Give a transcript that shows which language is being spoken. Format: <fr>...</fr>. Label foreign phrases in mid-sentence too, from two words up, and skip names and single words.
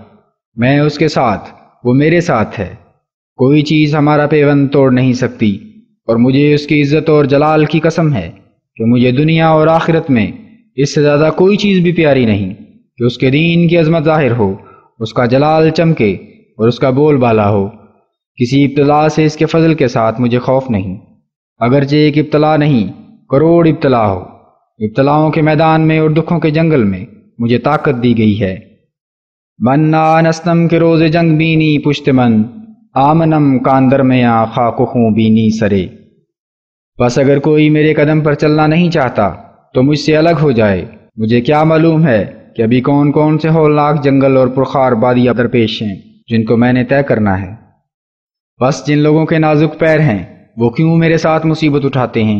<ur>میں اس کے ساتھ، وہ میرے ساتھ ہے۔ کوئی چیز ہمارا پیوند توڑ نہیں سکتی، اور مجھے اس کی عزت اور جلال کی قسم ہے کہ مجھے دنیا اور آخرت میں اس سے زیادہ کوئی چیز بھی پیاری نہیں کہ اس کے دین کی عظمت ظاہر ہو، اس کا جلال چمکے اور اس کا بول بالا ہو۔ کسی ابتلا سے اس کے فضل کے ساتھ مجھے خوف نہیں، اگرچہ ایک ابتلا نہیں، کروڑ ابتلا ہو۔ ابتلاؤں کے میدان میں اور دکھوں کے جنگل میں مجھے طاقت دی گئی ہے۔</ur> <fa>منا نستم کے روز جنگ بینی پشت من، آمنم کاندر میں خاک خوں بینی سرے۔</fa> <ur>بس اگر کوئی میرے قدم پر چلنا نہیں چاہتا تو مجھ سے الگ ہو جائے۔ مجھے کیا معلوم ہے کہ ابھی کون کون سے ہولناک جنگل اور پرخار وادیاں درپیش ہیں جن کو میں نے طے کرنا ہے۔ بس جن لوگوں کے نازک پیر ہیں وہ کیوں میرے ساتھ مصیبت اٹھاتے ہیں؟</ur>